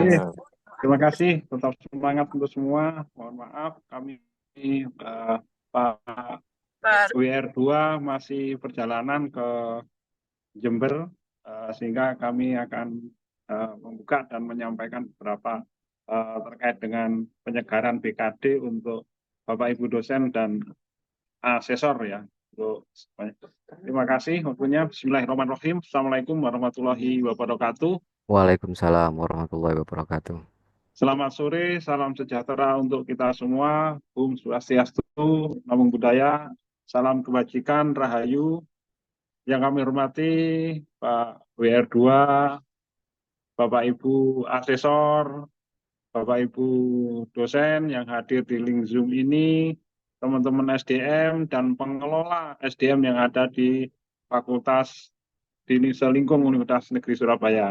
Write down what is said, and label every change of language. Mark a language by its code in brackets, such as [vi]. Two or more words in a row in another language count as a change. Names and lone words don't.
[id] Terima kasih, tetap semangat untuk semua. Mohon maaf kami Pak WR2 masih perjalanan ke Jember, sehingga kami akan membuka dan menyampaikan beberapa terkait dengan penyegaran BKD untuk Bapak Ibu dosen dan asesor ya. Terima kasih waktunya. [ar] بسم الله الرحمن الرحيم. السلام عليكم ورحمة الله وبركاته. وعليكم السلام ورحمة الله وبركاته. [id] Selamat sore, salam sejahtera untuk kita semua. [sa] Om Swastiastu, [pi] Namo Buddhaya, [id] salam kebajikan, rahayu. Yang kami hormati Pak WR2, Bapak Ibu asesor, Bapak Ibu dosen yang hadir di link Zoom ini, teman-teman SDM dan pengelola SDM yang ada di Fakultas di Selingkung Universitas Negeri Surabaya.